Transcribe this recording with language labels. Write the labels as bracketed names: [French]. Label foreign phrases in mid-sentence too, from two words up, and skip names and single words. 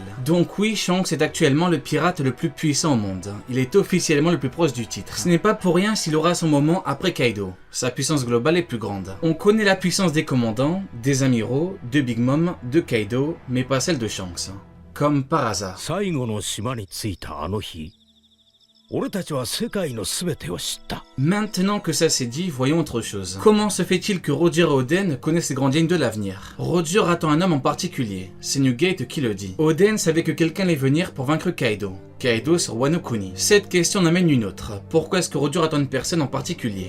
[French] Donc oui, Shanks est actuellement le pirate le plus puissant au monde. Il est officiellement le plus proche du titre. Ce n'est pas pour rien s'il aura son moment après Kaido. Sa puissance globale est plus grande. On connaît la puissance des commandants, des amiraux, de Big Mom, de Kaido, mais pas celle de Shanks. Comme par hasard. [Japanese] 最後の島に着いたあの日、俺たちは世界の全てを知った。 [French] Maintenant que ça c'est dit, voyons autre chose. Comment se fait-il que Roger et Oden connaissent les grandes lignes de l'avenir? Roger attend un homme en particulier, c'est Newgate qui le dit. Oden savait que quelqu'un allait venir pour vaincre Kaido. Kaido sur Wano Kuni. Cette question en amène une autre. Pourquoi est-ce que Roger attend une personne en particulier?